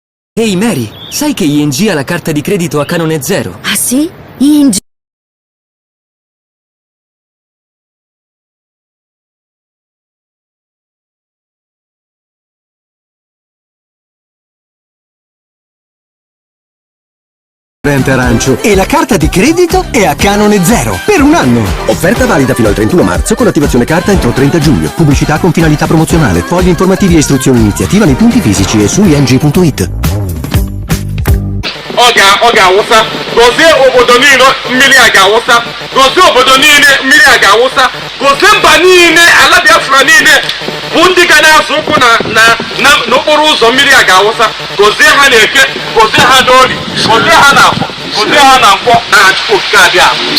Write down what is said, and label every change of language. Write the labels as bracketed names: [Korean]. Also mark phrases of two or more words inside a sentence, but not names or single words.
[Italian] Ehi Mary, sai che ING ha la carta di credito a canone zero? Ah sì? ING. Arancio e la carta di credito è a canone zero per un anno. Offerta valida fino al 31 marzo con attivazione carta entro 30 giugno. Pubblicità con finalità promozionale. Fogli informativi e istruzioni iniziativa nei punti fisici e su ing.it. [Igbo] ọ ga-awụsa gozie obodo niile mmiri a ga-awụsa gozie obodo niile mmiri a ga-awụsa gozie mba niile ala Biafra niile bụ ndị ga na-azụ ụkwụ n'okporo ụzọ mmiri a ga-awụsa gozie ha n'Eke gozie ha n'Ori gozie ha n'Afọ gozie ha na Nkwọ na Chukwu okike abịa